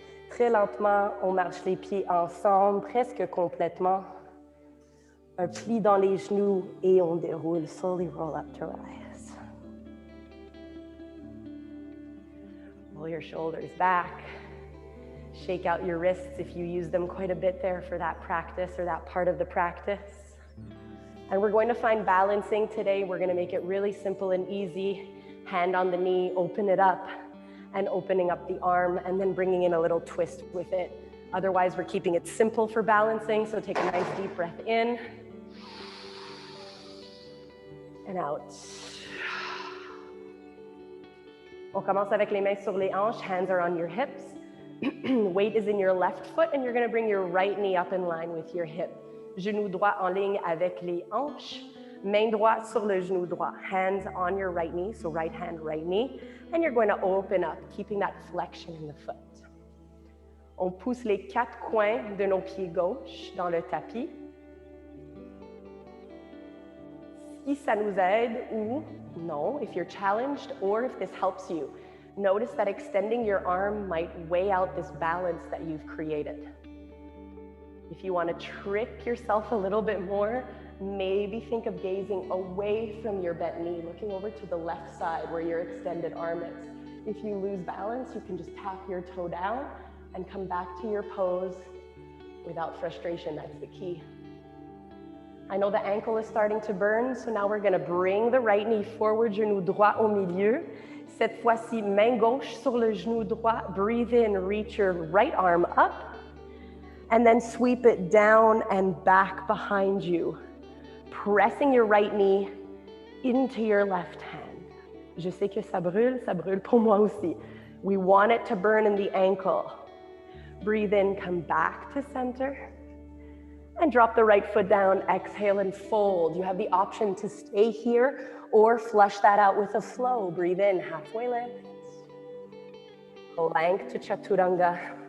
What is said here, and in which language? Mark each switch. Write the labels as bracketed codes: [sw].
[fr] Très lentement, on marche les pieds ensemble, presque complètement. Un pli dans les genoux et on déroule. [en] Slowly roll up to rise. Roll your shoulders back. Shake out your wrists if you use them quite a bit there for that practice or that part of the practice. And we're going to find balancing today. We're going to make it really simple and easy. Hand on the knee, open it up. And opening up the arm and then bringing in a little twist with it. Otherwise, we're keeping it simple for balancing. So take a nice deep breath in and out. [fr] On commence avec les mains sur les hanches. [en] Hands are on your hips. Weight is in your left foot and you're going to bring your right knee up in line with your hip. [fr] Genou droit en ligne avec les hanches. Main droite sur le genou droit. [en] Hands on your right knee, so right hand, right knee. And you're going to open up, keeping that flexion in the foot. [fr] On pousse les 4 coins de nos pieds gauches dans le tapis. Si ça nous aide ou non, [en] if you're challenged or if this helps you, notice that extending your arm might weigh out this balance that you've created. If you want to trick yourself a little bit more, maybe think of gazing away from your bent knee, looking over to the left side where your extended arm is. If you lose balance, you can just tap your toe down and come back to your pose without frustration. That's the key. I know the ankle is starting to burn, so now we're gonna bring the right knee forward, [fr] genou droit au milieu. Cette fois-ci, main gauche sur le genou droit. [en] Breathe in, reach your right arm up, and then sweep it down and back behind you. Pressing your right knee into your left hand. [fr] Je sais que ça brûle pour moi aussi. [en] We want it to burn in the ankle. Breathe in, come back to center, and drop the right foot down, exhale and fold. You have the option to stay here or flush that out with a flow. Breathe in, halfway lift. Plank to chaturanga.